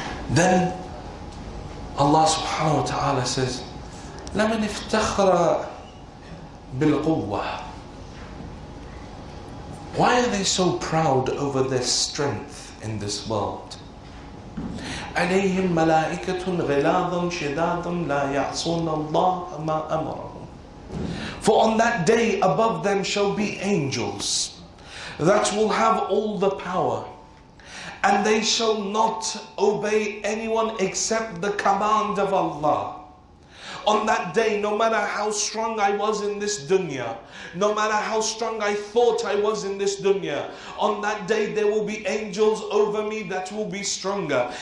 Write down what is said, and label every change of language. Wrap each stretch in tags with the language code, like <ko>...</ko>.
<en>Then Allah subhanahu wa ta'ala says,</en> <ar>لَمَنْ افتخر بالقوة.</ar> <en>Why are they so proud over their strength in this world?</en> <ar>عليهم ملائكة غلاظ شداد لا يعصون الله ما أمرهم.</ar> <en>For on that day above them shall be angels that will have all the power, and they shall not obey anyone except the command of Allah. On that day, no matter how strong I was in this dunya, no matter how strong I thought I was in this dunya, on that day there will be angels over me that will be stronger.</en>